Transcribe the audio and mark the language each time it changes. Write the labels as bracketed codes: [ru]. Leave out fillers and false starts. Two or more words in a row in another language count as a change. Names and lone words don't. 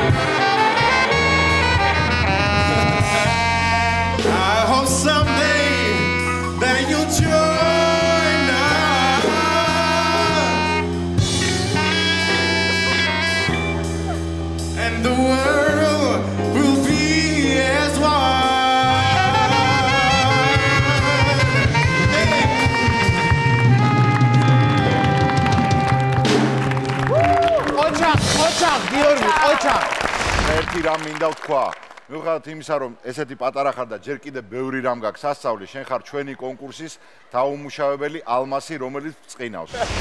[en] I hope someday that you'll join us, and the world will be as one. [ka] ოჩახ, გიორგი, ოჩახ. ერთი რამ მინდა ვთქვა. მიუხედავად იმისა, რომ ესეთი პატარა ხარ და ჯერ კიდევ ბევრი რამ გაქვს სასწავლი, შენ ხარ ჩვენი კონკურსის დაუმუშავებელი ალმასი, რომელიც წყინავს.